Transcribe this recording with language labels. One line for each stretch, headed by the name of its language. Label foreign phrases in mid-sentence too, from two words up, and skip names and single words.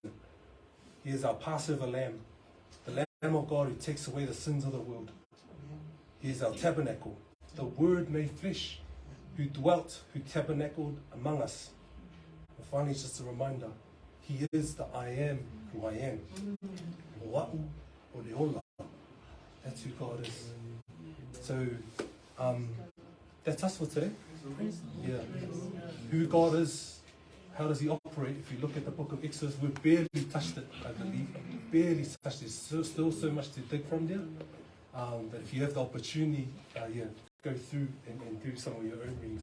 English: He is our Passover lamb, the Lamb of God who takes away the sins of the world. He is our tabernacle, the Word made flesh, who dwelt, who tabernacled among us. And finally, just a reminder, He is the I am who I am.
Samoan: Wa'u o le ola.
English: That's who God is. So that's us for today. Yeah. Who God is, how does he operate? If you look at the book of Exodus, we've barely touched it, I believe. Barely touched it. Still so much to dig from there. But if you have the opportunity, go through and do some of your own readings.